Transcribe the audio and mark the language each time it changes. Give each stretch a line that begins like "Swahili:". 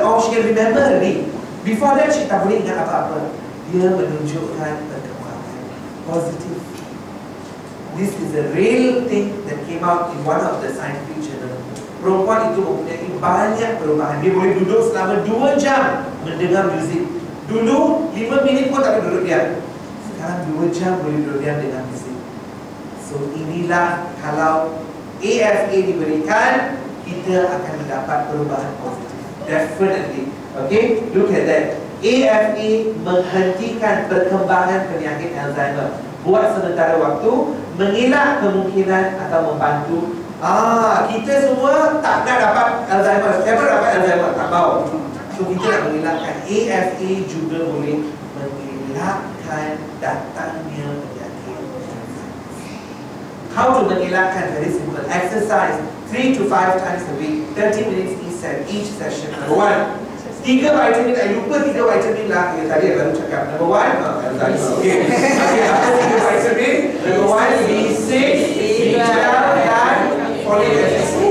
English: Oh, she can remember already. Before that, she
Malay: tak boleh ingat apa-apa. Dia menunjukkan perkembangan positif.
English: This is a real thing that came out in one of the scientific journal.
Malay: Perempuan itu mempunyai banyak perubahan. Dia boleh duduk selama 2 jam mendengar muzik. Dulu 5 minit pun tak boleh duduk diam. Sekarang 2 jam boleh duduk diam dengan muzik. So inilah kalau AFA diberikan, kita akan mendapat perubahan positif.
English: Definitely. Okay, look at that.
Malay: AFA menghentikan perkembangan penyakit Alzheimer. Buat sementara waktu, mengelak kemungkinan atau membantu. Kita semua tak nak dapat Alzheimer. Siapa dapat Alzheimer? Tak mahu. So kita nak mengelakkan. AFA juga boleh mengelakkan datangnya penyakit.
English: How to
Malay: mengelakkan?
English: Very simple. Exercise 3 to 5 times a week, 30 minutes each session.
Malay: Number 1, 3 vitamin. I lupa 3 vitamin lah. Tadi baru cakap.
English: Number 1, okay.
Malay: Apa
English: 3 vitamin? Number 1, B6, B12
Malay: dan
English: folic acid.